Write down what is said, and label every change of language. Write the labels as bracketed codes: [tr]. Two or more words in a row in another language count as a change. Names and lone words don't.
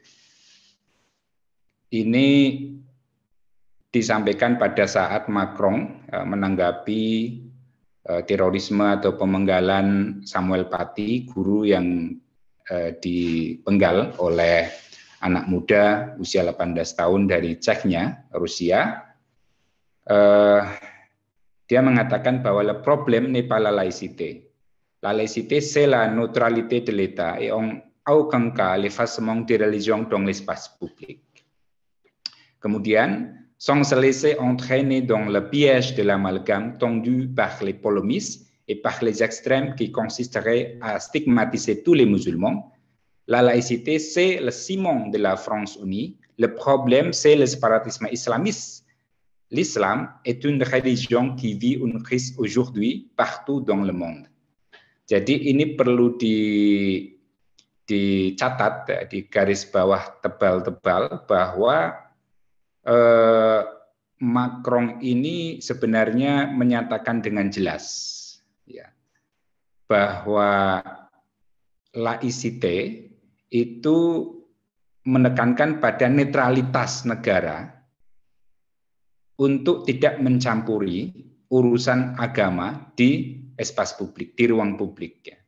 [id] Ini disampaikan pada saat Macron menanggapi terorisme atau pemenggalan Samuel Paty, guru yang dipenggal oleh anak muda usia 18 tahun dari Chechnya, Rusia. Dia mengatakan bahwa [fr] le problème n'est pas la laïcité. La laïcité, c'est la neutralité de l'État et en aucun cas l'effacement des religions dans l'espace public. Kemudian, sans se laisser entraîner dans le piège de l'amalgame tendu par les polémistes et par les extrêmes qui consisteraient à stigmatiser tous les musulmans, la laïcité, c'est le ciment de la France unie. Le problème, c'est le séparatisme islamiste. L'islam est une religion qui vit une crise aujourd'hui partout dans le monde. [id] Jadi ini perlu dicatat, di garis bawah tebal-tebal, bahwa Macron ini sebenarnya menyatakan dengan jelas ya, bahwa laicite itu menekankan pada netralitas negara untuk tidak mencampuri urusan agama di espas publik, di ruang publik ya.